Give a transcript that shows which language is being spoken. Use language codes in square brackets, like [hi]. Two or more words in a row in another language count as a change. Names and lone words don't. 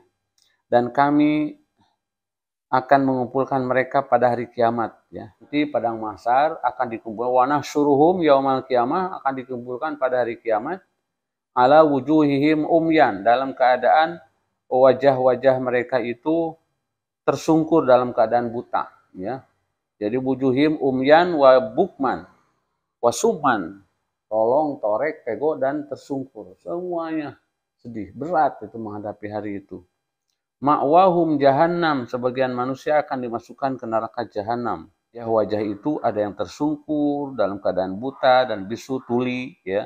[id] Dan kami akan mengumpulkan mereka pada hari kiamat ya. Di padang mahsyar akan dikumpulkan, [ar] ونحشرهم يوم القيامة, [id] akan dikumpulkan pada hari kiamat, [ar] على وجوههم عميا, [id] dalam keadaan wajah-wajah mereka itu tersungkur dalam keadaan buta ya. [ar] Jadi وجوههم عميا وبكما وصما, [id] tolong, torek, pego, dan tersungkur. Semuanya sedih, berat itu menghadapi hari itu. [ar] مأواهم جهنم, [id] sebagian manusia akan dimasukkan ke neraka jahanam. Ya, wajah itu ada yang tersungkur dalam keadaan buta dan bisu tuli ya.